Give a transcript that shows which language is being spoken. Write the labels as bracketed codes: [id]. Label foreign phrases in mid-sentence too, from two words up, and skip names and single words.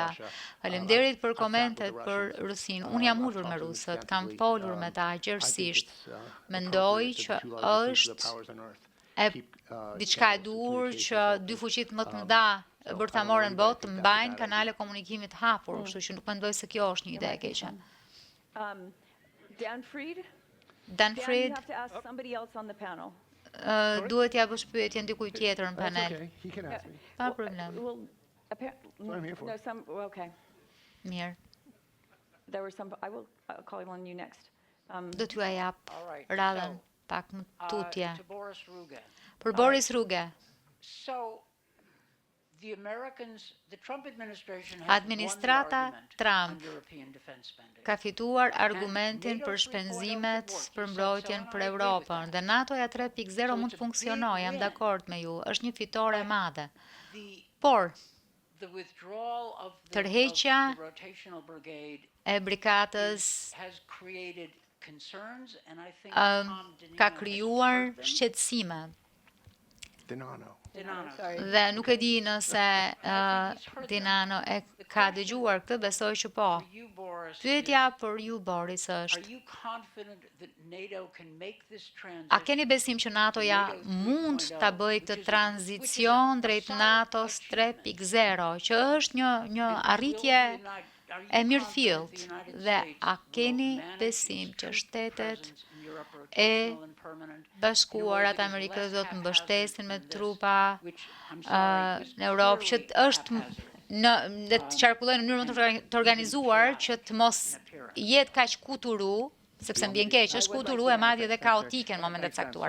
[sq] Faleminderit për komentet për Rusinë. Unë jam ulur me rusët, kam folur me ta gjerësisht. Mendoj që është diçka e duhur që dy fuqit më të mëdha bërthamore në botë të mbajnë kanale komunikimit hapur, kështu që nuk mendoj se kjo është një ide e keqe. Dan Fried? Dan [en] Dan, you Fried, have to ask somebody else on the panel. [sq] duhet ja bësh pyetje ndikujt tjetër në panel. [en] Okay, he can ask me. [sq] Pa problem. [en] Well, what I'm here for. No, okay. [sq] Mirë. [en] There were some, I'll call on you next. [sq] Do t'ju ja jap radhën pak më tutje. [en] To Boris Ruge. [sq] Për Boris Ruge, [en] So, the Trump administration has [sq] Administrata [en] won the argument [sq] Trump [en] on European defense spending. [sq] ka fituar argumentin për shpenzimet për mbrojtjen për Europën dhe NATO-ja 3.0 mund të funksionojë, jam dakord me ju, është një fitore e madhe. [en] The [sq] Por, [en] the withdrawal of [sq] Tërheqja [en] the rotational brigade [sq] e brikatës [en] has created concerns, and I think Tom [sq] ka [en] Denino [sq] krijuar [en] has heard them. [sq] shqetësime. Denano. Denano. Dhe nuk e di nëse Dinano e ka dëgjuar këtë, besoj që po. [en] For you, Boris, [sq] Pyetja për ju, Boris, [en] are [sq] është, [en] you confident that NATO can make this transition? [sq] a keni besim që NATO-ja mund të bëjë këtë tranzicion drejt NATO-s 3.0, që është një arritje e mirëfillt, dhe a keni besim që shtetet e Bashkuarat Amerikës do të mbështesin me trupa në Europë, që është dhe të qarkullojnë në mënyrë më të organizuar që të mos jetë kaq kuturu, sepse mbien keq, është kuturu e madje dhe kaotike në momentet caktuara.